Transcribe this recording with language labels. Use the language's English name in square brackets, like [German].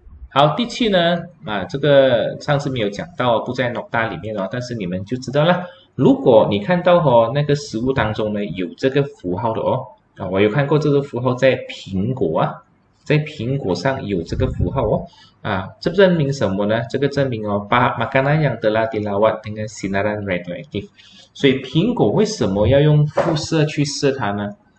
[Chinese] 好，第7呢这个上次没有讲到不在 Nokta 里面但是你们就知道了。如果你看到那个食物当中呢有这个符号的我有看过这个符号在苹果在苹果上有这个符号这证明什么呢？这个证明 [Malay] makanan yang telah dilawat dengan sinaran radioaktif。 [Chinese] 所以苹果为什么要用辐射去射它呢？